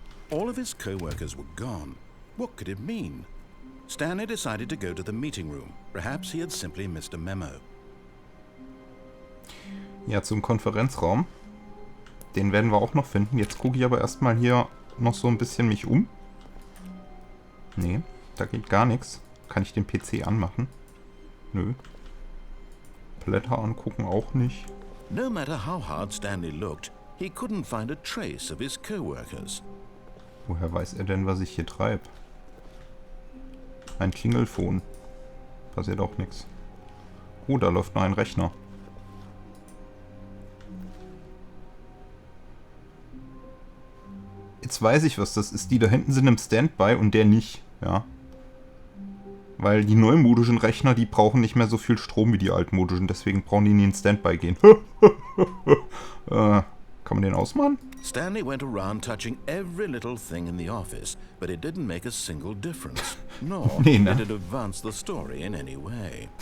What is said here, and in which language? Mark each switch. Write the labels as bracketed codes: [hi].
[en] All of his co-workers were gone. What could it mean? Stanley decided to go to the meeting room. Perhaps he had simply missed a memo. [de] Ja, zum Konferenzraum. Den werden wir auch noch finden. Jetzt gucke ich aber erstmal hier noch so ein bisschen mich um. Nee, da geht gar nichts. Kann ich den PC anmachen? Nö. Blätter angucken auch nicht. [en] No matter how hard Stanley looked, he couldn't find a trace of his co-workers. [de] Woher weiß er denn, was ich hier treibe? Ein Klingelfon. Passiert auch nichts. Oh, da läuft noch ein Rechner. Jetzt weiß ich, was das ist. Die da hinten sind im Standby und der nicht. Ja. Weil die neumodischen Rechner, die brauchen nicht mehr so viel Strom wie die altmodischen. Deswegen brauchen die nie in Standby gehen. Kann man den ausmachen? [en] Stanley went around touching every little thing in the office, but it didn't make a single difference. Nor [de] Nee, ne? [en] did it advance the story in any way.